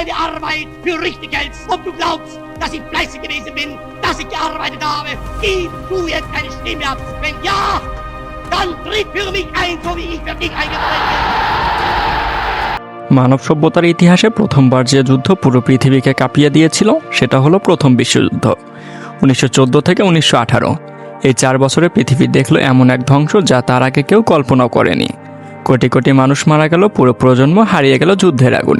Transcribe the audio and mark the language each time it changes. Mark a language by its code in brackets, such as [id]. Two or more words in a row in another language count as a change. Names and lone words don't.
[de] Arbeit für richtig hältst, ob du glaubst, dass ich fleißig gewesen bin, dass ich gearbeitet habe, gib du jetzt eine Stimme ab. Wenn ja, dann tritt für mich ein, so wie ich für dich eingetreten bin. [bn] মানব সভ্যতার ইতিহাসে প্রথমবার যে যুদ্ধ পুরো পৃথিবীকে কাঁপিয়ে দিয়েছিল সেটা হলো প্রথম বিশ্বযুদ্ধ 1914 থেকে 1918। এই 4 বছরে পৃথিবী দেখলো এমন এক ধ্বংস যা তার আগে কেউ কল্পনাও করেনি। কোটি কোটি মানুষ মারা গেল, পুরো প্রজন্ম হারিয়ে গেল যুদ্ধের আগুনে।